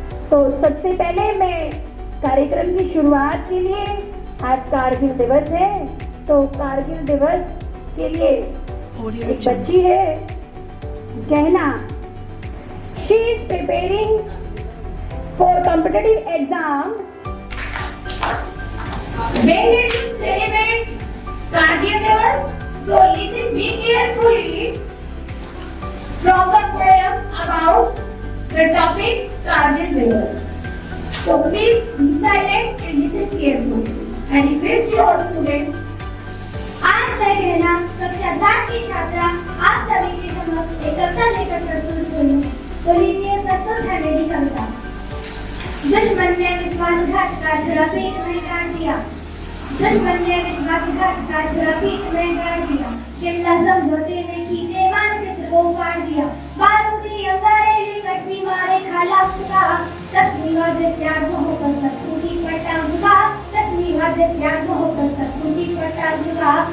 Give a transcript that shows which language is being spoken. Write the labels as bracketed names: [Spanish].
[Hindi] तो सबसे पहले मैं कार्यक्रम की शुरुआत के लिए, आज कारगिल दिवस है, तो कारगिल दिवस के लिए एक बच्ची है कहना, [English] She is preparing for competitive exam. When did you celebrate Kargil Divas? So listen be carefully from the poem about the topic Kargil Divas. So please be silent and listen carefully and request your students. [Hindi] आज मैं कहना कक्षा 7 की छात्रा आप सभी के समक्ष एक कविता लेकर प्रस्तुत हुई हूँ। तो लीजिए प्रस्तुत है मेरी कविता। दुश्मन ने विश्वासघात का छुरा पीठ में गाड़ दिया, दुश्मन ने विश्वासघात का छुरा पीठ में गाड़ दिया, शिमला समझौते में खींचे मानचित्र को काट दिया, बारूदी अंगारे लेकर सीमा रेखा लाख चुका, तस्वीर से त्याग होकर शत्रु पर टांग झुका, तस्वीर से त्याग होकर शत्रु पर टांग झुका।